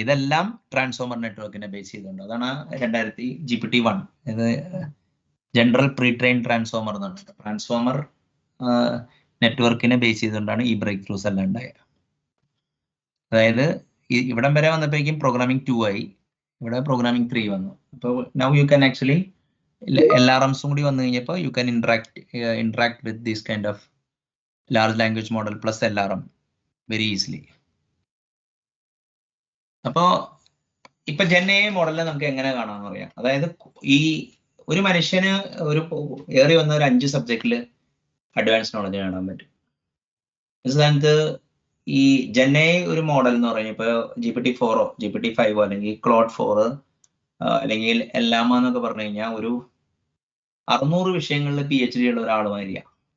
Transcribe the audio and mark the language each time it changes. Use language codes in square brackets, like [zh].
[ml] ഇതെല്ലാം ട്രാൻസ്ഫോമർ നെറ്റ്വർക്കിനെ ബേസ് ചെയ്തുകൊണ്ട്. അതാണ് GPT-1 ഇത് ജനറൽ പ്രീ ട്രെയിൻ ട്രാൻസ്ഫോമർ എന്നുണ്ട്. ട്രാൻസ്ഫോമർ നെറ്റ്വർക്കിനെ ബേസ് ചെയ്തുകൊണ്ടാണ് ഈ ബ്രേക്ക് ത്രൂസ് എല്ലാം ഉണ്ടായത്. അതായത് ഇവിടം വരെ വന്നപ്പോഴേക്കും പ്രോഗ്രാമിംഗ് 2 ആയി, ഇവിടെ പ്രോഗ്രാമിംഗ് 3 വന്നു. [en] അപ്പോൾ now you can actually LRMസും [ml] കൂടി വന്നു കഴിഞ്ഞപ്പോൾ [en] You can interact with this kind of large language model plus LRM very easily. [ml] അപ്പോൾ ഇപ്പൊ GenAI മോഡലിനെ നമുക്ക് എങ്ങനെ കാണാമെന്ന് പറയാം. അതായത് ഈ ഒരു മനുഷ്യന് ഒരു ഏറി വന്ന ഒരു 5 സബ്ജക്റ്റില് അഡ്വാൻസ് നോളജ് കാണാൻ പറ്റും. സ്ഥാനത്ത് ഈ GenAI ഒരു മോഡൽ എന്ന് പറഞ്ഞാൽ ഇപ്പൊ GPT-4 GPT-5 അല്ലെങ്കിൽ Claude 4 അല്ലെങ്കിൽ എല്ലാമ എന്നൊക്കെ പറഞ്ഞു കഴിഞ്ഞാൽ ഒരു 600 വിഷയങ്ങളിൽ PhD ഉള്ള ഒരാളുമായിരിക്കാം.